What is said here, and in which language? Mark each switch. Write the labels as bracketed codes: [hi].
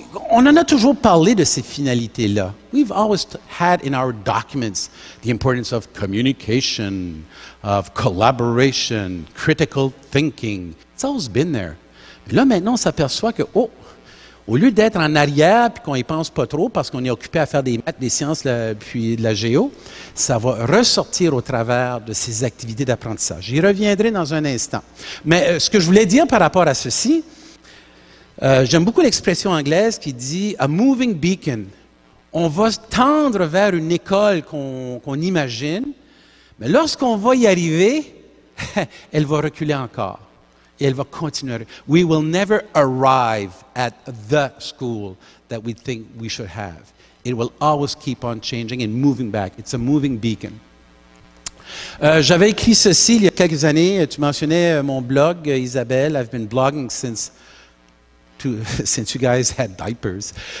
[fr] On en a toujours parlé de ces finalités-là. [en] We've always had in our documents the importance of communication, of collaboration, critical thinking. It's always been there. [fr] Mais là, maintenant, on s'aperçoit que, au lieu d'être en arrière puis qu'on n'y pense pas trop parce qu'on est occupé à faire des maths, des sciences puis de la géo, ça va ressortir au travers de ces activités d'apprentissage. J'y reviendrai dans un instant. Mais ce que je voulais dire par rapport à ceci, j'aime beaucoup l'expression anglaise qui dit « [en] a moving beacon ». [fr] On va tendre vers une école qu'on imagine, mais lorsqu'on va y arriver, elle va reculer encore. Et elle va continuer. [en] We will never arrive at the school that we think we should have. It will always keep on changing and moving back. It's a moving beacon. [fr] J'avais écrit ceci il y a quelques années. Tu mentionnais mon blog, Isabelle. [en] I've been blogging since you guys had diapers.